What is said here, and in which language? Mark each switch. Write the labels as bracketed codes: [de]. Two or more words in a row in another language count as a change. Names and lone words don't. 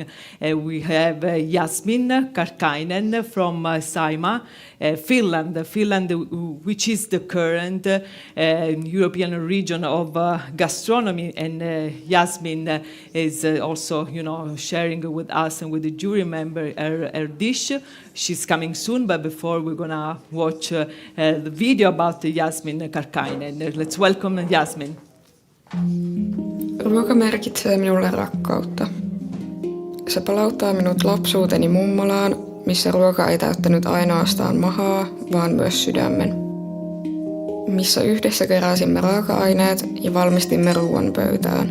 [en] We have Yasmin Kinnunen from Saima, Finland, which is the current European Region of Gastronomy, and Yasmin is also sharing with us and with the jury member her dish. She's coming soon, but before we're gonna watch the video about Yasmin Kinnunen. Let's welcome Yasmin. [fi] Ruoka merkitsee minulle rakkautta. Se palauttaa minut lapsuuteni mummolaan, missä ruoka ei täyttänyt ainoastaan mahaa, vaan myös sydämen. Missä yhdessä keräsimme raaka-aineet ja valmistimme ruoan pöytään.